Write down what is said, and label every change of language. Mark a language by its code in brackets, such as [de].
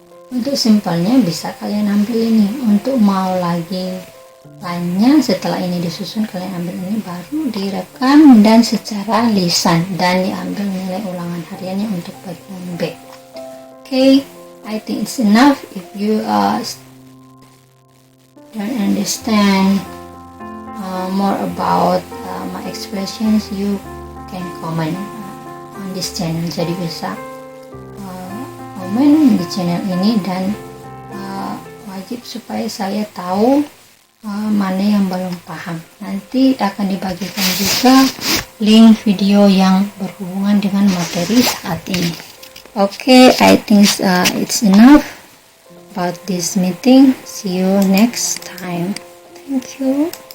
[id] Untuk simpelnya bisa kalian ambil ini. Untuk mau lagi lainnya setelah ini disusun, kalian ambil ini baru direkam dan secara lisan dan diambil nilai ulangan hariannya untuk bagian B. [en] Okay, I think it's enough. If you don't understand more about my expressions, you can comment on this channel. [id] Jadi bisa komen di channel ini dan wajib supaya saya tahu mana yang belum paham. Nanti akan dibagikan juga link video yang berhubungan dengan materi saat ini. [en] Okay, I think it's enough about this meeting. See you next time. Thank you.